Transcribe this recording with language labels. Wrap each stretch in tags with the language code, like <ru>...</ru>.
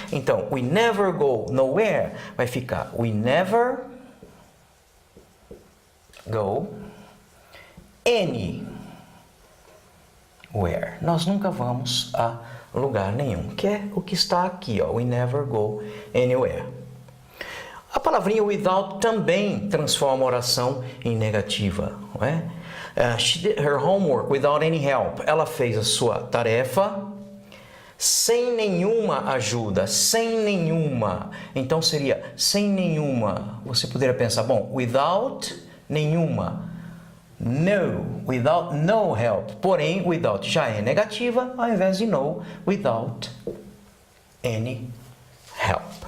<pt>Então,</pt> <en>we never go nowhere</en> <pt>vai ficar</pt> <en>we never go anywhere.</en> <pt>Nós nunca vamos a lugar nenhum, que é o que está aqui, ó,</pt> <en>we never go anywhere.</en> <pt>A palavrinha without também transforma a oração em negativa, não é?</pt> <en>She did her homework without any help.</en> <pt>Ela fez a sua tarefa sem nenhuma ajuda, sem nenhuma. Então seria sem nenhuma. Você poderia pensar, bom,</pt> <en>without nenhuma. No, without no help.</en> <pt>Porém,</pt> <en>without</en> <pt>já é negativa, ao invés de</pt> <en>no, without any help.</en>